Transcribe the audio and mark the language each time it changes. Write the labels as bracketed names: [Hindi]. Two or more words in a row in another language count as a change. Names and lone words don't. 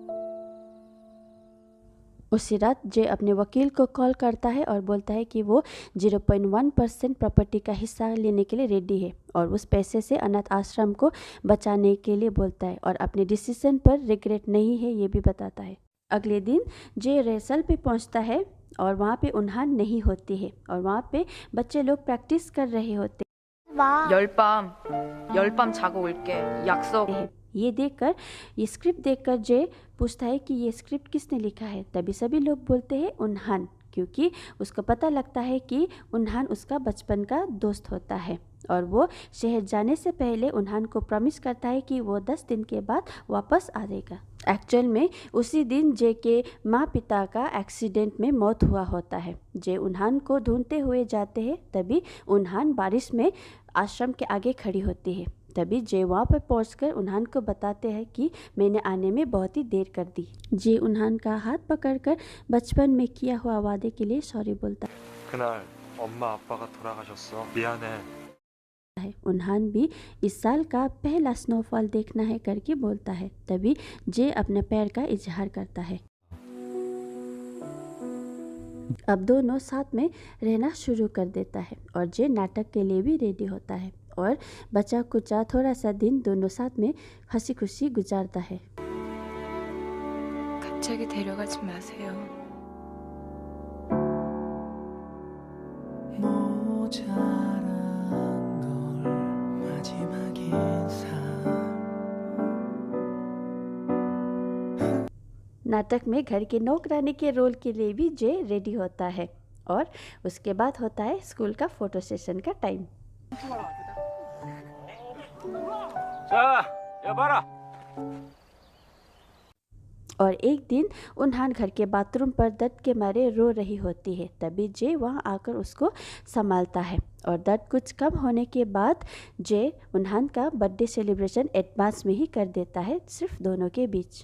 [Hindi] उसी रात जय अपने वकील को कॉल करता है और बोलता है कि वो 0.1% प्रॉपर्टी का हिस्सा लेने के लिए रेडी है और उस पैसे से अनाथ आश्रम को बचाने के लिए बोलता है और अपने डिसीजन पर रिग्रेट नहीं है ये भी बताता है। अगले दिन जय रिहर्सल पे पहुंचता है और वहाँ पे उन्हान नहीं होती है और वहाँ पे बच्चे लोग प्रैक्टिस कर रहे होते [Korean] 열밤 자고 올게. 약속. [Hindi] हैं। ये स्क्रिप्ट देखकर जय पूछता है कि ये स्क्रिप्ट किसने लिखा है। तभी सभी लोग बोलते हैं उन्हान, क्योंकि उसको पता लगता है कि उन्हान उसका बचपन का दोस्त होता है और वो शहर जाने से पहले उन्हान को प्रॉमिस करता है कि वो 10 दिन के बाद वापस आ जाएगा। एक्चुअल में उसी दिन जय के माँ पिता का एक्सीडेंट में मौत हुआ होता है। जय उन्हान को ढूंढते हुए जाते हैं। तभी उन्हान बारिश में आश्रम के आगे खड़ी होती है। तभी जय वहाँ पर पहुंचकर उन्हान को बताते हैं कि मैंने आने में बहुत ही देर कर दी। जय उन्हान का हाथ पकड़कर बचपन में किया हुआ वादे के लिए सॉरी बोलता [Korean] 그날 엄마 아빠가 돌아가셨어. 미안해. [Hindi] है। उन्हान भी इस साल का पहला स्नोफॉल देखना है करके बोलता है। तभी जय अपने पैर का इजहार करता है। अब दोनों साथ में रहना शुरू कर देता है और जय नाटक के लिए भी रेडी होता है और बचा कुचा थोड़ा सा दिन दोनों साथ में हंसी खुशी गुजारता है। [Korean] 갑자기 데려가지 마세요. 모자란 걸 마지막 인사 [Hindi] नाटक में घर के नौकरानी के रोल के लिए भी जय रेडी होता है और उसके बाद होता है स्कूल का [English] photo session [Hindi] का टाइम। [Korean] 자, 야 봐라. [Hindi] और एक दिन उन्हान घर के बाथरूम पर दर्द के मारे रो रही होती है। तभी जय वहां आकर उसको संभालता है और दर्द कुछ कम होने के बाद जय उन्हान का [English] birthday celebration [Hindi] एडवांस में ही कर देता है, सिर्फ दोनों के बीच।